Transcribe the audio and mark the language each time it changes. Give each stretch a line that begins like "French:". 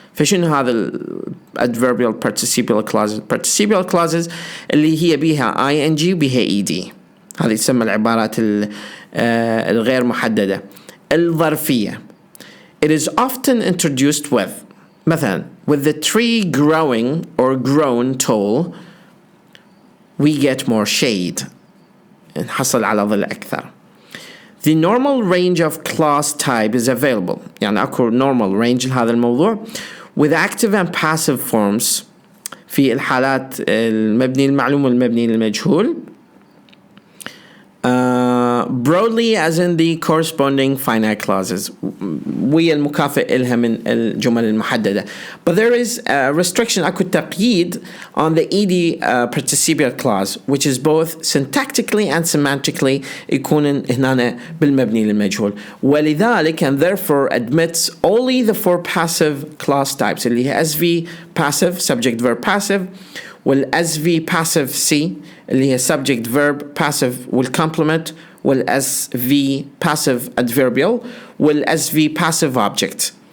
Arabic: فشنو هذا
English: adverbial participial clauses؟ participial clauses
Arabic: اللي هي بيها
English: ing
Arabic: بيها
English: ed.
Arabic: هذه تسمى العبارات الغير محددة. الظرفية
English: it is often introduced with
Arabic: مثلا
English: with the tree growing or grown tall we get more shade.
Arabic: نحصل على ظل أكثر.
English: The normal range of clause type is available.
Arabic: يعني أكو normal range لهذا الموضوع
English: with active and passive forms
Arabic: في الحالات المبني للمعلوم والمبني للمجهول.
English: Broadly as in the corresponding finite clauses
Arabic: ويا المكافئ إلها من الجمل المحددة.
English: But there is a restriction
Arabic: أكو تقييد
English: on the ed participial clause which is both syntactically and semantically
Arabic: يكون هنا بالمبني للمجهول ولذلك
English: and therefore admits only the four passive clause types
Arabic: اللي هي
English: SV passive subject verb passive والSV passive C اللي هي subject verb passive والcomplement والSV passive adverbial والSV passive object.